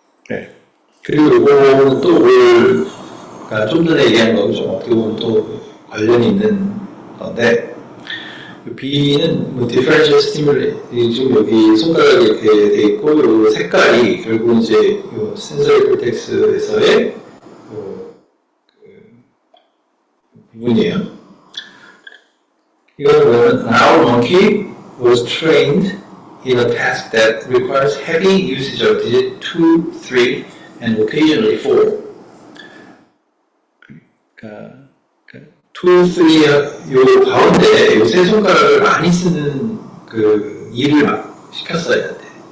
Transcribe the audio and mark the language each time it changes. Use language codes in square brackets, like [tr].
[ko] 네. 그리고 이거는 또 좀 전에 얘기한 거하고 좀 어떻게 보면 또 관련이 있는 건데, B는 differential stimuli, 지금 여기 손가락이 이렇게 돼 있고, 이 색깔이 결국 이제 sensory cortex에서의 부분이에요. [en] 이거는 뭐냐면, an owl monkey was trained in a task that requires heavy usage of digit 2, 3, and occasionally 4. [ko] 2, 3, 요 가운데 요 세 손가락을 많이 쓰는 일을 막 시켰어야 돼.